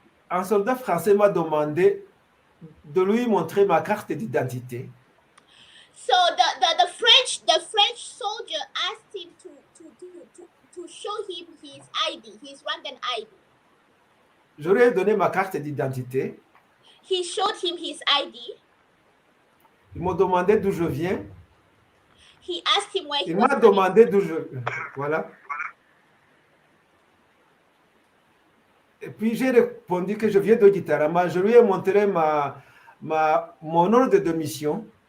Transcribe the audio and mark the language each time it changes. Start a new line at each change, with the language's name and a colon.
French: Un soldat français m'a demandé de lui montrer ma carte d'identité.
English: So the French soldier asked him to show him his ID, his Rwandan ID.
French: Je lui ai donné ma carte d'identité.
English: He showed him his ID.
French: Il m'a demandé d'où je viens.
English: He asked him where he
French: Il
English: was
French: m'a
English: coming.
French: demandé d'où je... Voilà. Et puis j'ai répondu que je viens de Gitarama. Je lui ai montré mon ordre de mission.